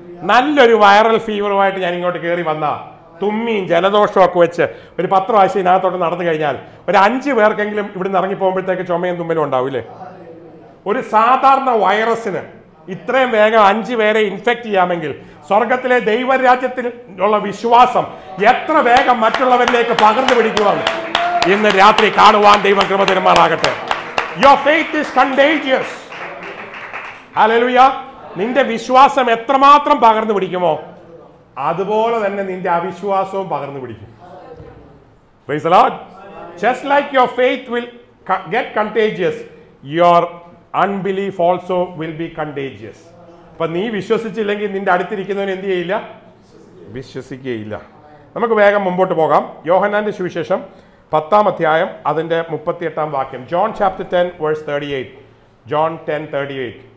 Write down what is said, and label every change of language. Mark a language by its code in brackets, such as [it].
[ml] നല്ലൊരു വൈറൽ ഫീവറുമായിട്ട് ഞാൻ ഇങ്ങോട്ട് കയറി വന്ന തുമ്മിയും ജലദോഷവും ഒക്കെ വെച്ച് ഒരു 10 പ്രാവശ്യം ഇതിനകത്തോട്ട് നടന്നു കഴിഞ്ഞാൽ ഒരു 5 പേർക്കെങ്കിലും ഇവിടുന്ന് ഇറങ്ങിപ്പോകുമ്പോഴത്തേക്ക് ചുമയും തുമ്മലും ഉണ്ടാവില്ലേ? ഒരു സാധാരണ വൈറസിന് ഇത്രയും വേഗം 5 പേരെ ഇൻഫെക്ട് ചെയ്യാമെങ്കിൽ സ്വർഗത്തിലെ ദൈവരാജ്യത്തിൽ ഉള്ള വിശ്വാസം എത്ര വേഗം മറ്റുള്ളവരിലേക്ക് പകർന്നു പിടിക്കുവാൻ ഇന്ന് രാത്രി കാണുവാൻ ദൈവം കൃപ തരുമാറാകട്ടെ. [en] Your faith is contagious. Hallelujah. [ml] നിന്റെ വിശ്വാസം എത്രമാത്രം പകർന്നു പിടിക്കുമോ അതുപോലെ തന്നെ നിന്റെ അവിശ്വാസവും പകർന്നു പിടിക്കും. [en] Praise the Lord. Just like your faith will get contagious, your unbelief also will be contagious. [ml] അപ്പൊ നീ വിശ്വസിച്ചില്ലെങ്കിൽ നിന്റെ അടുത്തിരിക്കുന്നവൻ എന്ത് ചെയ്യില്ല? വിശ്വസിക്കുകയില്ല. നമുക്ക് വേഗം മുമ്പോട്ട് പോകാം. യോഹന്നാന്റെ സുവിശേഷം 10-ാം അധ്യായം അതിന്റെ 38-ാം വാക്യം. [en] John chapter 10 verse 38. [ml] ജോൺ 10:38.